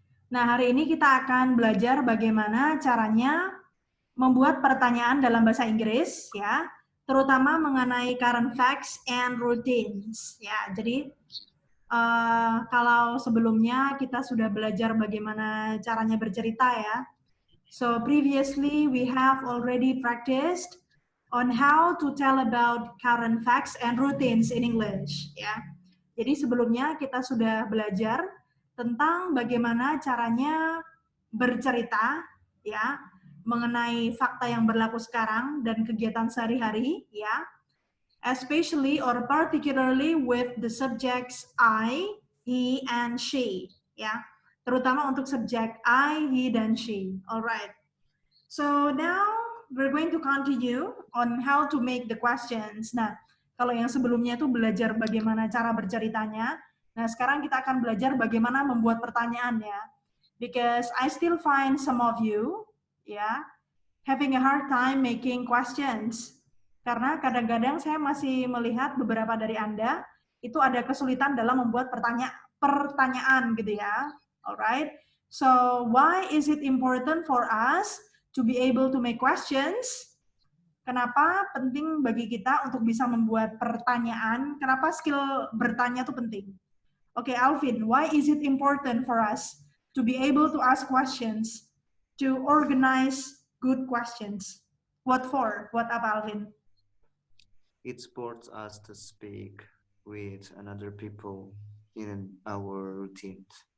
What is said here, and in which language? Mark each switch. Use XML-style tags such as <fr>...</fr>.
<id>Nah, hari ini kita akan belajar bagaimana caranya membuat pertanyaan dalam bahasa Inggris, ya, terutama mengenai</id> <en>current facts and routines.</en> <id>Ya, jadi kalau sebelumnya kita sudah belajar bagaimana caranya bercerita ya.</id> <en>So previously we have already practiced on how to tell about current facts and routines in English.</en> <id>Ya, jadi sebelumnya kita sudah belajar tentang bagaimana caranya bercerita ya mengenai fakta yang berlaku sekarang dan kegiatan sehari-hari ya,</id> <en>especially or particularly with the subjects I, he, and she</en> <id>ya, terutama untuk subjek I, he, dan she. Alright.</id> <en>So now we're going to continue on how to make the questions.</en> <id>Nah, kalau yang sebelumnya itu belajar bagaimana cara berceritanya, nah sekarang kita akan belajar bagaimana membuat pertanyaan ya.</id> <en>Because I still find some of you, ya, having a hard time making questions.</en> <id>Karena kadang-kadang saya masih melihat beberapa dari Anda itu ada kesulitan dalam membuat pertanyaan gitu ya.</id> <en>Alright. So why is it important for us to be able to make questions?</en> <id>Kenapa penting bagi kita untuk bisa membuat pertanyaan? Kenapa skill bertanya itu penting?</id> <en>Oke, Alvin, why is it important for us to be able to ask questions, to organize good questions? What for? What apa, Alvin? It supports us to speak with another people in our routines.</en>